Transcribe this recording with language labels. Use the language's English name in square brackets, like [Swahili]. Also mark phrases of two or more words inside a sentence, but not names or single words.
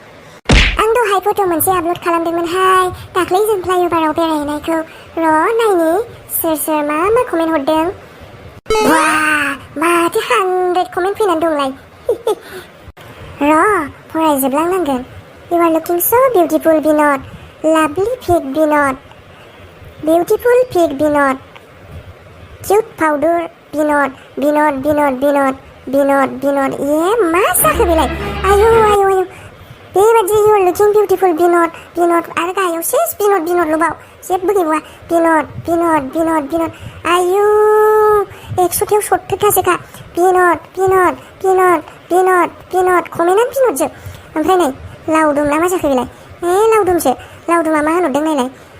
[Bodo] आं दहाय फट' मोनसे आपल'ड खालामदोंमोनहाय, दाख्लै जों फ्लाइअभाराव बेरायहैनायखौ। र' नायनि सोर मा कमेन्ट हरदों। बा, माथो 100 कमेन्ट फैनानै दंलाय। र' फरायजोबलांनांगोन। [English] You are looking so beautiful, Binod. Lovely pig, Binod. Beautiful pig, Binod. Cute powder, Binod. Binod. [Bodo] ये मा जाखो बेलाय? आयु। बेबादि [English] you are looking beautiful, Binod. [Bodo] आरो गाहायाव सेस बिनद लुबाव, जेबो गैबावा। बिनद। आयु, 100थायाव 70थासोखा। बिनद। कमेन्टआनो बिनदजोब। ओमफ्राय नै लावदुम ना मा जाखो बेलाय? लावदुमसो, लावदुमा मा होनहरदों नायलाय।